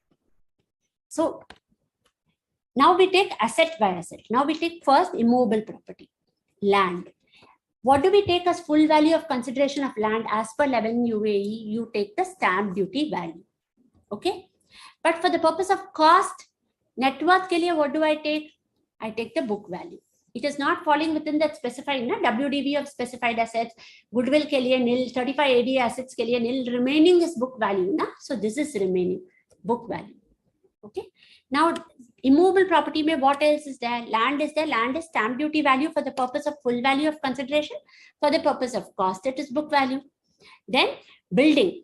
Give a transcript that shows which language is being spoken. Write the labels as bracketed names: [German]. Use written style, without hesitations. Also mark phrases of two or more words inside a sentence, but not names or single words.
[English] So now we take asset by asset. Now we take first immovable property, land. What do we take as full value of consideration of land? As per 11 UAE, you take the stamp duty value. Okay. But for the purpose of cost, net worth [Hindi] के लिए, [English] what do I take? I take the book value. It is not falling within that specified WDV of specified assets. Goodwill [Hindi] के लिए [English] nil, 35 AD assets [Hindi] के लिए [English] nil. Remaining is book value. So this is remaining book value. Okay. Now, immovable property mein what else is there? Land is there. Land is stamp duty value for the purpose of full value of consideration. For the purpose of cost, it is book value. Then building.